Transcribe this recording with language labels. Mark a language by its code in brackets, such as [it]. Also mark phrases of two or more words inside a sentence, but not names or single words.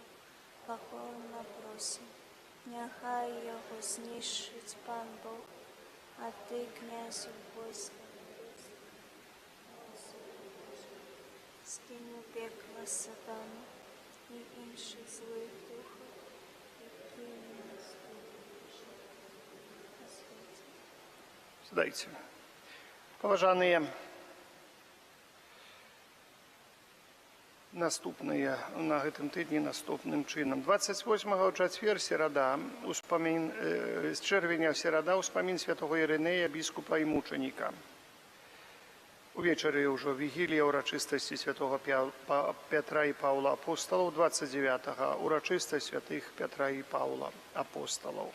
[uk] Покорно просим, нехай його знищить Пан Бог, а ти, князю войска, скинь у пекло сатану і інших злих духів, які нас сідайте. Поважані, [be] наступныя на гэтым тыдні наступным чынам. 28 чацвер серада, з чэрвеня серада ўспамін святого Ірынея, біскупа і мучаніка. Увечары ўжо вігілія ўрачыстасці святого Пятра і Паўла апосталаў, 29-га ўрачыстасць святых Пятра і Паўла апосталаў.